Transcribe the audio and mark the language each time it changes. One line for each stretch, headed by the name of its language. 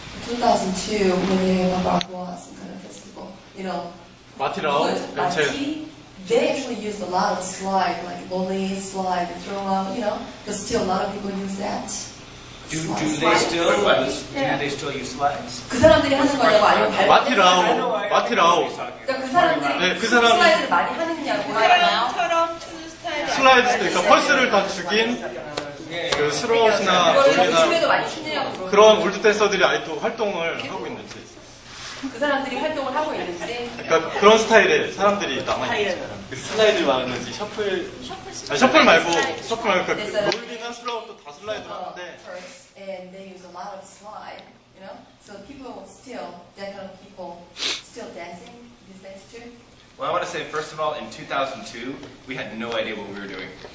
English: 2002 when they were Balboa kind of festival, you know.
Korean: 마티라오,
English: they actually used a lot of slide, like lolly slide, throw out, you know, but still a lot of people use that. Do they still use slides?
Korean: 그 사람들이 하는 거냐고 아니면 마티라오. 그러니까 그 사람들이 네, 그 사람 슬라이드를 많이 하느냐고. 사람처럼 추는 스타일이 슬라이드 그러니까 펄스를 다 죽인 그 스로웃이나 롤리나 그런 올드 댄서들이 아직도 활동을 하고 있는지. 그 사람들이 활동을 하고 있는지. 그러니까 그런 스타일의 사람들이 남아있는지. 슬라이드 말하는지 셔플 말고 그러니까 롤리나 슬로우도 다 슬라이드를 하는데.
English: And they use a lot of slide, you know. So people still, that kind of people still dancing these days too. Well, I want to say, first of all, in 2002, we had no idea what we were doing.